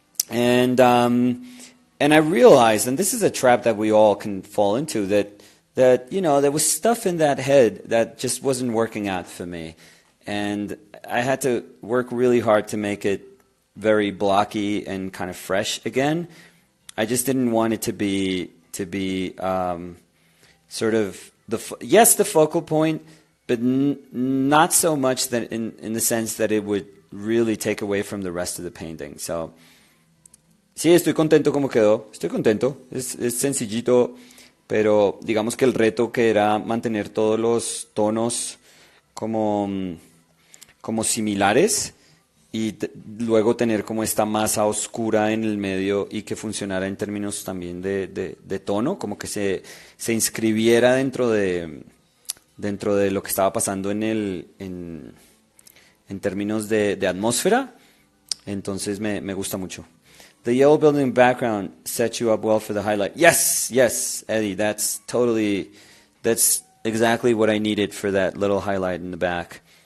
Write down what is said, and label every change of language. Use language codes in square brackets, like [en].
[en] and I realized, and this is a trap that we all can fall into, that there was stuff in that head that just wasn't working out for me, and I had to work really hard to make it very blocky and kind of fresh again. I just didn't want it to be sort of the focal point, but not so much that in the sense that it would really take away from the rest of the painting. [es] So, sí, estoy contento como quedó. Estoy contento. Es sencillito, pero digamos que el reto que era mantener todos los tonos como similares y luego tener como esta masa oscura en el medio y que funcionara en términos también de tono, como que se inscribiera dentro de lo que estaba pasando en términos de atmósfera. Entonces me gusta mucho. [en] The yellow building background sets you up well for the highlight. Yes, Eddie, that's exactly what I needed for that little highlight in the back.